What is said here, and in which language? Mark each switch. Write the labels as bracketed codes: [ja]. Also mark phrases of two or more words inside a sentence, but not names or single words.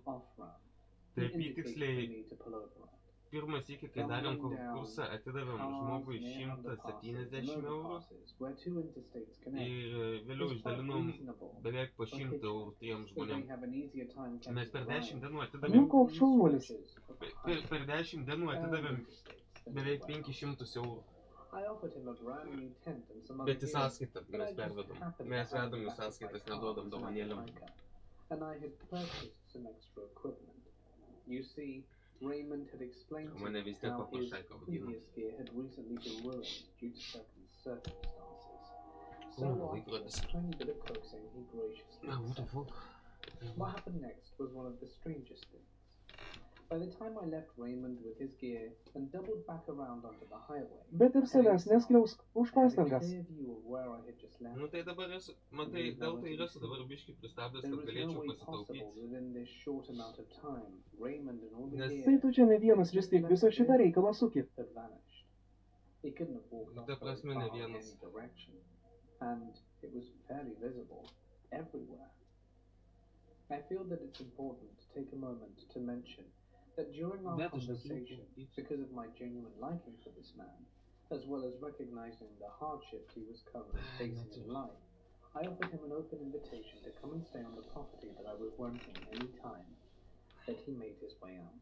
[lt] Tai apytiksliai pirmas iki, kai darėm konkursą, atidavėm žmogui 170 eurų ir vėliau išdalinom beveik po 100 eurų tiems žmonėm. Mes per 10 dienų atidavėm per 10 dienų atidavėm beveik 500 eurų. Bet į sąskaitą mes pervedom. Mes vedam į sąskaitas, neduodam dovanėlėm. [en] Raymond had explained to me how his previous gear had recently been ruined due to certain circumstances. So after a tiny bit of coaxing, he graciously accepted. What happened next was one of the strangest things. By the time I left Raymond with his gear and doubled back around onto the highway, [lt] Bet ir savęs neskriausk už [en] I had a [lt] pastangas. [en] clear view of where I had just left. [lt] Tai dabar esu, matai, dėl tai esu dabar biškį pristabdęs, [en] There [lt] kad [en] was no [lt] galėčiau [en] way possible [lt] pasitaupyti. [en] within this short amount of time, Raymond and all the [lt] Nes- Tai [en] gear [lt] tu čia ne vienas vis tiek visą šitą reikalą suki. [en] had vanished. He couldn't have walked off [lt] Ta [en] very [lt] prasme, [en] far [lt] ne [en] in [lt] vienas. [en] any direction, and it was fairly visible everywhere. I feel that it's important to take a moment to mention that during our conversation, because of my genuine liking for this man, as well as recognizing the hardship he was currently facing in life, I offered him an open invitation to come and stay on the property that I was renting any time that he made his way out.